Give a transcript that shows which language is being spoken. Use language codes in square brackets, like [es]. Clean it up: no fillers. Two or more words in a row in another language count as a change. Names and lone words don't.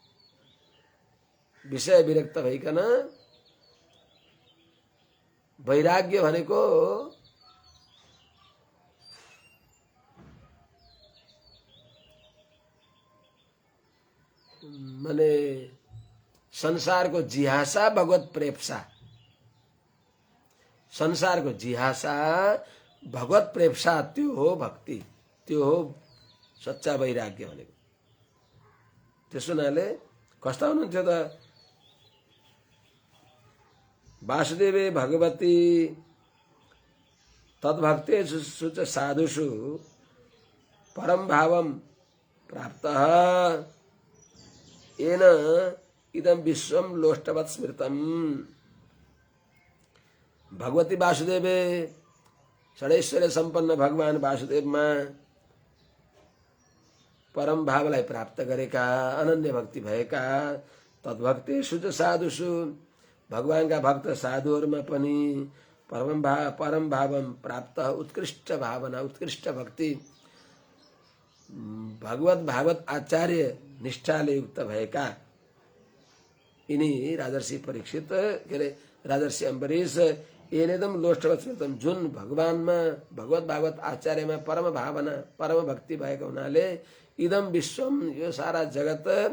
[ne] विषय विरक्त भइकन वैराग्य भनेको माने संसारको जिहासा भगवत प्रेप्सा, संसारको जिहासा भगवत प्रेप्सा, त्यो हो भक्ति, त्यो हो सच्चा वैराग्य भनेको। त्यसो हुनाले कस्ता हुनुहुन्थ्यो त? [sa] वासुदेवे भगवती तद्भक्तेषु च साधुषु परम भावम प्राप्तः येन इदम विश्वम लोष्टवत् स्मृतम। [ne] भगवती वासुदेवे षडैश्वर्य सम्पन्न भगवान वासुदेवमा परम भावलाई प्राप्त गरेका, अनन्य भक्ति भएका [sa] तद्भक्तेषु च साधुषु [ne] भगवानका भक्त साधुहरूमा पनि [sa] परम भावम प्राप्त [ne] उत्कृष्ट भावना, उत्कृष्ट भक्ति, भागवत आचार्य निष्ठाले युक्त भएका यिनी राजर्षि परीक्षित के अरे राजर्षि अम्बरीश [sa] एनेदम लोष्टवत स्मृतम, [ne] जुन भगवानमा भगवत भागवत आचार्यमा परम भावना परम भक्ति भएको हुनाले [sa] इदम विश्वम [ne] यो सारा जगत